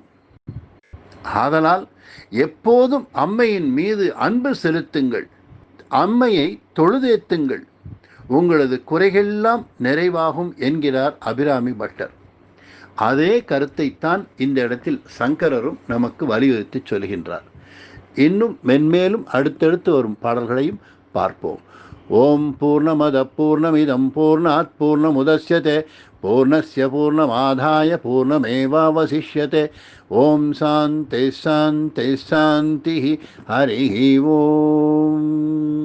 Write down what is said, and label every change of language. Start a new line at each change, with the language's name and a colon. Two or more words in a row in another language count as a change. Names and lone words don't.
Tamil: ஆதலால் எப்போதும் அம்மையின் மீது அன்பு செலுத்துங்கள், அம்மையை தொழுதேத்துங்கள், உங்களது குறைகளெல்லாம் நிறைவாகும் என்கிறார் அபிராமி பட்டர். அதே கருத்தைத்தான் இந்த இடத்தில் சங்கரரும் நமக்கு வலியுறுத்தி சொல்கின்றார். இன்னும் மென்மேலும் அடுத்தடுத்து வரும் பாடல்களையும் பார்ப்போம்.
Sanskrit: ॐ पूर्णमदः पूर्णमिदं पूर्णात् पूर्णमुदच्यते पूर्णस्य पूर्णमादाय पूर्णमेवावशिष्यते. ॐ शान्तिः शान्तिः शान्तिः. हरिः ॐ.